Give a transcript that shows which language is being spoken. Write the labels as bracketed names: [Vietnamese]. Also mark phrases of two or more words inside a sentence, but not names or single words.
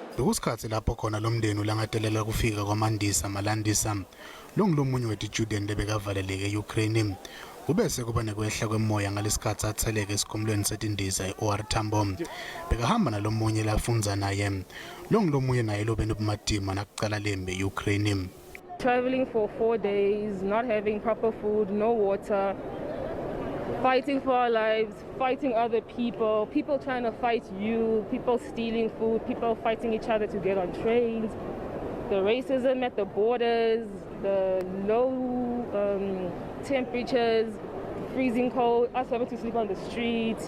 [Swati] Bekusikhathi lapho khona lo mndeni ulangatelela kufika kwaMandisa Malandisa lomunye wetitjudeni lebekavaleleke eUkraine. Kubese kuba nekwehla kwemoya ngalesikhathi atseleke esikhumulweni setindiza eOR Tambo. Bekahamba nalomunye lafunza naye. Lomunye naye lobe nobumadima nakucala lempi eUkraine. [English] Traveling for 4 days, not having proper food, no water, fighting for our lives, fighting other people, people trying to fight you, people stealing food, people fighting each other to get on trains, the racism at the borders, the low temperatures, freezing cold, us having to sleep on the streets.